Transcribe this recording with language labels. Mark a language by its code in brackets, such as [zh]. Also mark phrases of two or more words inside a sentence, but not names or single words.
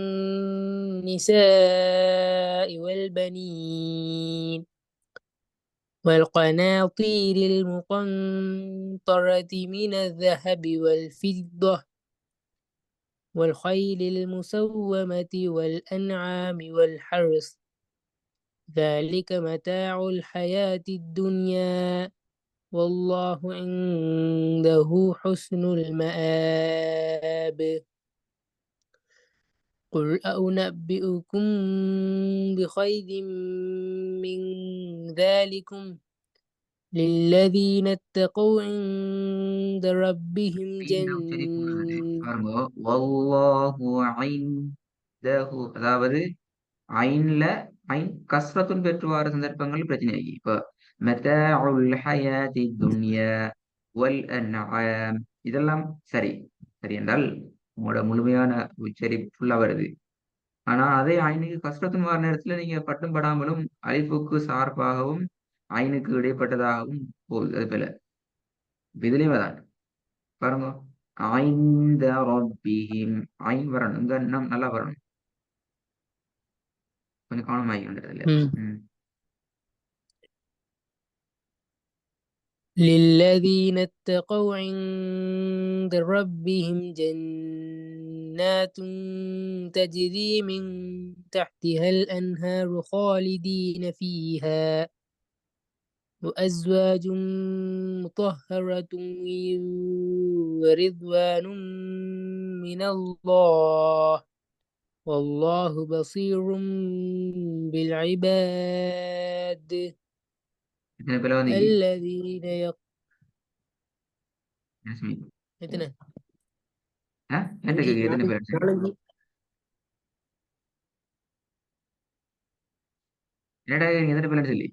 [ar] النساء والبنين والقناطير المقنطرة من الذهب والفضة والخيل المسومة والأنعام والحرث ذلك متاع الحياة الدنيا والله عنده حسن المآب قل أنبئكم بخير من ذلكم للذين اتقوا عند ربهم [ta] இந்த உச்சரிப்பு பாருங்க, [ar] والله عنده, [ta] அதாவது ஐன்ல ஐன் கஸ்ரத்துன் பெற்று வர சந்தர்ப்பங்கள் பிரச்சனை ஆகி. இப்ப [ar] متاع الحياة الدنيا والأنعام, [ta] இதெல்லாம் சரி சரி என்றால் உங்களோட முழுமையான உச்சரிப்பு ஃபுல்லா வருது. ஆனா அதே ஐனுக்கு கஸ்ரத்துன் வர நேரத்துல நீங்க பட்டும் படாமலும் அலிஃபுக்கு சார்பாகவும் ஐனுக்கு இடைப்பட்டதாகவும் போகுது. அது போல இதுலயும் அதான் பாருங்க, [ar] عند ربهم, [ta] ஐன் வரணும், இங்க நல்லா வரணும். கொஞ்சம் கவனமாகி வந்துடுறதுல. [ar] للذين اتقوا عند ربهم جنات تجري من تحتها الأنهار خالدين فيها وأزواج مطهرة ورضوان من الله والله بصير بالعباد [ta] எத்தனை பேர் வந்தீங்க? [ar] الذين [ta] யாஸ்மின், எத்தனை என்கிட்ட கேக்குது எத்தனை பேர் சொல்லி. நாலஞ்சு என்னடா கேக்குறீங்க, எத்தனை பேர் சொல்லி.